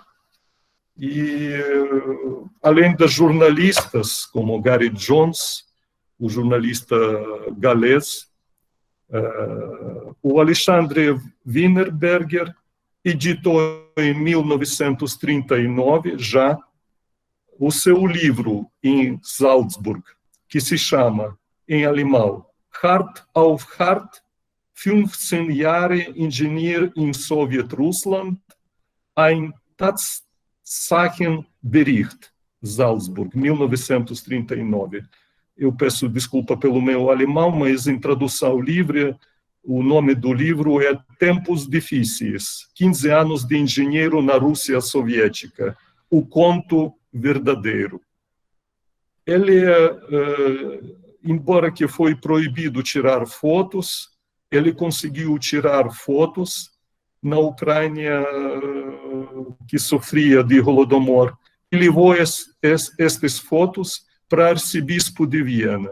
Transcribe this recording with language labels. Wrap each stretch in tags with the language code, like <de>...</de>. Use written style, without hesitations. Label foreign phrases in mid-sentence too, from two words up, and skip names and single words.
<pt>E, além das jornalistas, como Gary Jones, o jornalista galês, o Alexandre Wienerberger editou em 1939 já o seu livro em Salzburg, que se chama, em alemão,</pt> <de>Hart auf Hart, 15 Jahre Ingenieur in Sowjetrussland, ein Tatsachenbericht, Salzburg, 1939.</de> <pt>Eu peço desculpa pelo meu alemão, mas em tradução livre, o nome do livro é Tempos Difíceis, 15 anos de engenheiro na Rússia Soviética, o conto verdadeiro. Ele, embora que foi proibido tirar fotos, ele conseguiu tirar fotos na Ucrânia que sofria de Holodomor e levou estas fotos para o arcebispo de Viena.</pt>